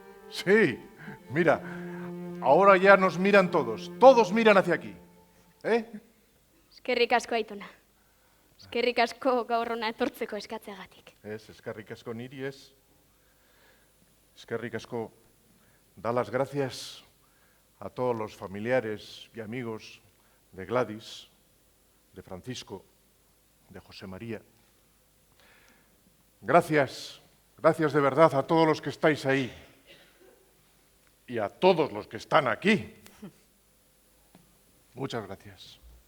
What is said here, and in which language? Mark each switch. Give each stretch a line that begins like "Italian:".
Spanish: Sí, mira, ahora ya nos miran todos miran hacia aquí.
Basque: Eskerrik asko Aitona. Eskerrik asko gaur hona etortzeko eskatzeagatik. Eskerrik asko niri ez. Eskerrik asko,
Spanish: da las gracias a todos los familiares y amigos de Gladys, de Francisco, de José María. Gracias de verdad a todos los que estáis ahí y a todos los que están aquí. Muchas gracias.